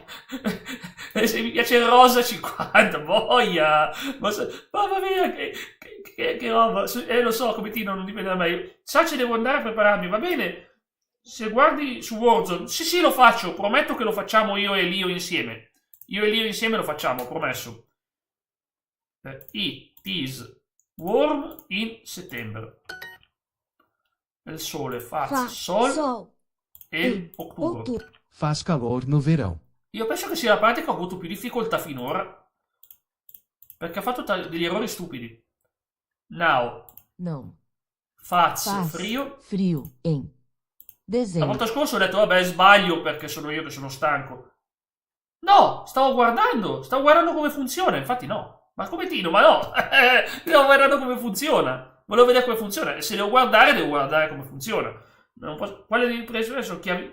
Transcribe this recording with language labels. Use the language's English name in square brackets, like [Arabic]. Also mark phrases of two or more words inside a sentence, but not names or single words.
[Italian] Se mi piace il rosa 50, boia. Ma va via, che roba. Lo so, come Tino non dipende da me. Sace, devo andare a prepararmi, va bene? Se guardi su Warzone, sì, lo faccio, prometto che lo facciamo io e Lio insieme. Io e Lio insieme lo facciamo, promesso. [English] It is warm in September. [Italian] Il sole fa sol e ottobre. [Portuguese] Faz calor no verão. [Italian] Io penso che sia la parte che ho avuto più difficoltà finora. Perché ha fatto degli errori stupidi. [English] Now. [Portuguese] Não. Faz frio. Frio em [Italian] La [Portuguese] dezembro. [Italian] volta scorsa ho detto, vabbè, sbaglio perché sono io che sono stanco. No, stavo guardando come funziona, infatti no. Ma come Tino, ma no, stavo guardando come funziona. Volevo vedere come funziona. E se devo guardare come funziona. Quale di preso sono chiavi?